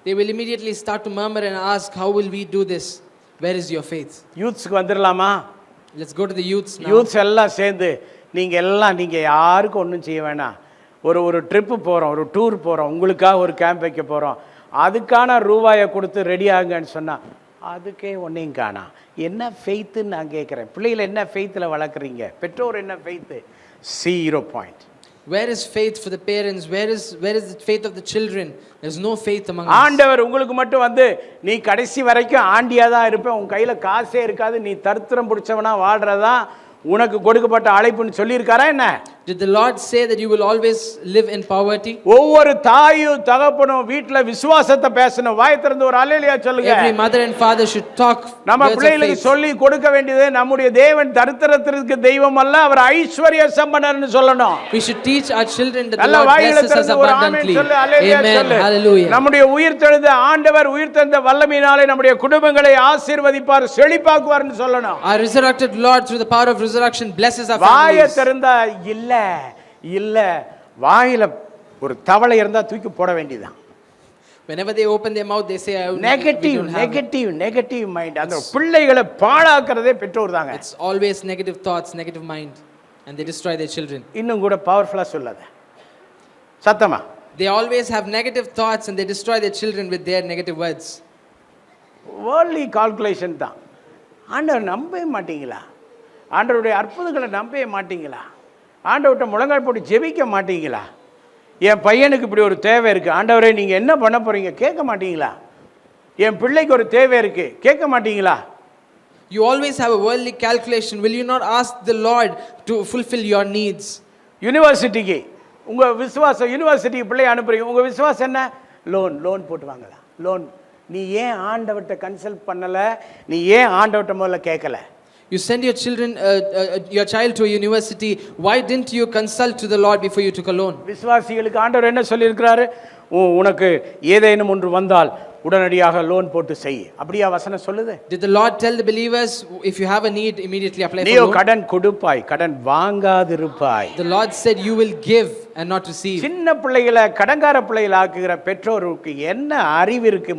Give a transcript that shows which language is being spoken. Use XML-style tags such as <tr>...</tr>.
<en>They will immediately start to murmur and ask, how will we do this? Where is your faith?</en> <ta>யூத்ஸ்க்கு வந்துடலாமா?</ta> <en>Let's go to the youths now.</en> <ta>Youths எல்லாம் சேர்ந்து நீங்கள் யாருக்கும் ஒன்றும் செய்ய வேணாம். ஒரு ட்ரிப்பு போகிறோம், ஒரு டூர் போகிறோம், உங்களுக்காக ஒரு கேம்ப் வைக்க போகிறோம், அதுக்கான ரூபாயை கொடுத்து ரெடி ஆகுங்கன்னு சொன்னால் அதுக்கே ஒன்றையும் காணா. என்ன ஃபெய்த்துன்னு நான் கேட்குறேன். பிள்ளைகளை என்ன ஃபெய்த்தில் வளர்க்குறீங்க? பெற்றோர் என்ன faith?</ta> <en>0 point. Where is faith for the parents? Where is the faith of the children? There's no faith among us.</en> <ta>ஆண்டவர் உங்களுக்கு மட்டும் நீ கடைசி வரைக்கும் ஆண்டியா தான் இருப்ப, உன் கையில காசே இருக்காது, நீ தரித்திரம் பிடிச்சவனா வாழ்றதா உனக்கு கொடுக்கப்பட்ட அழைப்புன்னு சொல்லியிருக்காரா என்ன?</ta> <en>Did the Lord say that you will always live in poverty?</en> <ta>ஒவ்வொரு தாயும் தகப்பனும் வீட்ல விசுவாசத்தை பேசணும். வாய் திறந்து ஒரு அல்லேலூயா சொல்லுங்க.</ta> <en>Every mother and father should talk.</en> <ta>நம்ம பிள்ளைகளுக்கு சொல்லி கொடுக்க வேண்டியது, நம்முடைய தேவன் தரித்திரத்திற்கு தெய்வம் அல்ல, அவர் ஐஸ்வர்ய சம்பன்னர்னு சொல்லணும்.</ta> <en>We should teach our children that the Lord blesses us abundantly. Amen. Hallelujah.</en> <ta>நம்முடைய உயிர்த்தெழுந்த ஆண்டவர் உயிர்த்தெழுந்த வல்லமையினாலே நம்முடைய குடும்பங்களை ஆசீர்வதிப்பார், செழிப்பாக்குவார்னு சொல்லணும்.</ta> <en>Our resurrected Lord through the power of resurrection blesses our families.</en> <ta>வாயை திறந்தா இல்ல வாயில ஒரு தவளை இருந்தா தூக்கி போட வேண்டியதான்.</ta> <en>Whenever they open their mouth they say negative mind.</en> <ta>அந்த பிள்ளைகளை பாழாக்குறதே பெற்றோர் தாங்க.</ta> <en>It's always negative thoughts, negative mind, and they destroy their children.</en> <ta>இன்னும் கூட பவர்ஃபுல்லா சொல்லாத சத்தமா.</ta> <en>They always have negative thoughts and they destroy their children with their negative words. worldly calculation</en> <ta>தான். ஆண்டவர் நம்பவே மாட்டீங்களா? ஆண்டவருடைய அற்புதங்களை நம்பவே மாட்டீங்களா? ஆண்டவர்கிட்ட முழங்கால் போட்டு ஜெபிக்க மாட்டீங்களா? என் பையனுக்கு இப்படி ஒரு தேவை இருக்குது, ஆண்டவரே நீங்கள் என்ன பண்ண போகிறீங்க கேட்க மாட்டீங்களா? என் பிள்ளைக்கு ஒரு தேவை இருக்குது கேட்க மாட்டீங்களா?</ta> <en>You always have a worldly calculation. Will you not ask the Lord to fulfill your needs?</en> <ta>யூனிவர்சிட்டிக்கு உங்கள் விசுவாசம், யூனிவர்சிட்டிக்கு பிள்ளை அனுப்புறீங்க, உங்கள் விசுவாசம் என்ன? லோன் போட்டு வாங்கலாம். லோன். நீ ஏன் ஆண்டவர்கிட்ட கன்சல்ட் பண்ணலை? நீ ஏன் ஆண்டவர்கிட்ட முதல்ல கேட்கல?</ta> <en>You send your children, your child to a university. Why didn't you consult to the Lord before you took a loan?</en> <ta>விசுவாசிகளுக்கு ஆண்டவர் என்ன சொல்லியிருக்கிறாரு? உனக்கு ஏதேனும் ஒன்று வந்தால் உடனடியாக லோன் போட்டு செய். அப்படியே வசனம் சொல்லுது.</ta> <en>Did the Lord tell the believers, if you have a need, immediately apply for loan?</en> <ta>நீ கடன் கொடுப்பாய், கடன் வாங்காதிருப்பாய்.</ta> <en>The Lord said you will give and not receive.</en> <ta>சின்ன பிள்ளைகளை கடன்கார பிள்ளைகளை ஆக்குகிற பெற்றோருக்கு என்ன அறிவு இருக்கு?</ta>